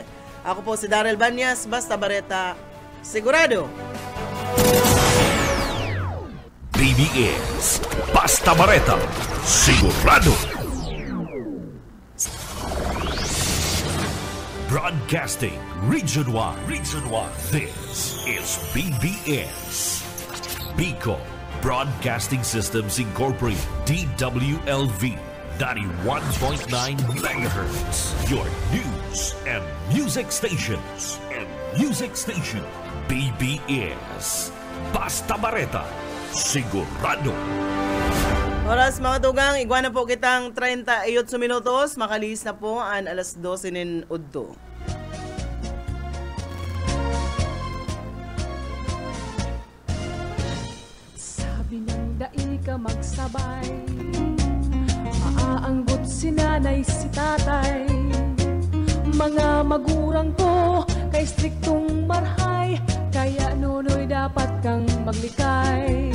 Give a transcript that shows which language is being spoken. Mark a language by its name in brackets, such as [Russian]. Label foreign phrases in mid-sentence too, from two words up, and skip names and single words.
[Bikol] Ako po si Darrell Banyas, basta bareta sigurado. BBS Basta Bareta sigurado. [English] Broadcasting Region 1. This is BBS. Bicol Broadcasting Systems Incorporated. DWLV 91.9 MHz. Your news and music stations. [Bikol] BBS Basta Bareta sigurado. Oras mga tugang, igwana po kitang 38 minutos, makalis na po ang alas 12 nin udto. Sabi ng dai ka magsabay, maaanggot si nanay si tatay, mga magurang ko kay striktong marhay, kaya nunoy dapat kang maglikay.